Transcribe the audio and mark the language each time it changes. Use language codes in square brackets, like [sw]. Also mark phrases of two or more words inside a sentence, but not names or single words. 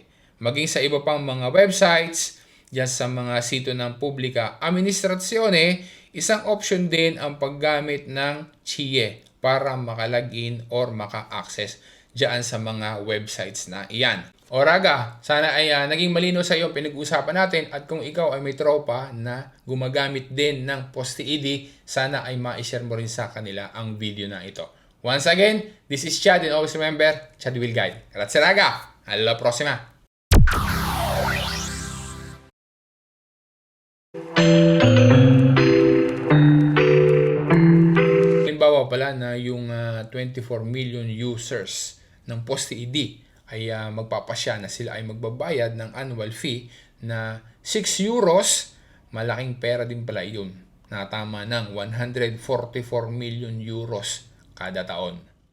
[tl] Maging sa iba pang mga websites, diyan sa mga sito ng [it] publika administrasyone, [tl] isang option din ang paggamit ng Chia para maka-login or maka-access diyan sa mga websites na iyan. O raga, sana ay naging malino sa iyo pinag-usapan natin at kung ikaw ay may tropa na gumagamit din ng Poste ID, sana ay ma-share mo rin sa kanila ang video na ito. [en] Once again, this is Chad and always remember, Chad will guide. [it] Grazie raga, alla prossima! [tl] Halimbawa pala na yung 24 million users ng Poste ID ay magpapasya na sila ay magbabayad ng [en] annual fee [tl] na 6 euros, malaking pera din pala yun, na tama ng 144 million euros kada taon.